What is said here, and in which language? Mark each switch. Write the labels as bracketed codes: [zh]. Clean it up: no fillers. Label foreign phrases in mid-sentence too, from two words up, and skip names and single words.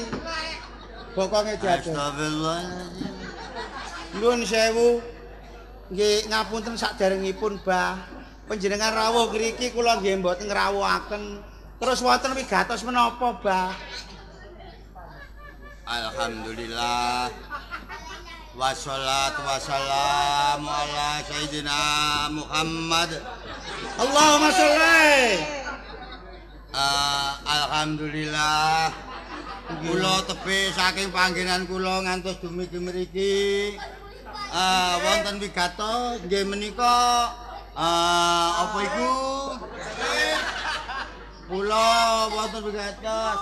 [jv] Bokonge jatuh. [ar] أستغفر الله العظيم. [jv] Nuwun sewu. Nggih ngapunten saderengipun, Bah. Panjenengan rawuh ngriki kula nggih mboten ngrawuhaken. Terus wonten wigatos menapa, Bah? [ar] الحمد لله. والصلاة والسلام على سيدنا محمد. اللهم صل. الحمد لله. [jv] Kula tebih saking panggenan kula ngantos dumugi mriki. Wonten wigatos nggih menika apa iku? Kula wonten wigatos.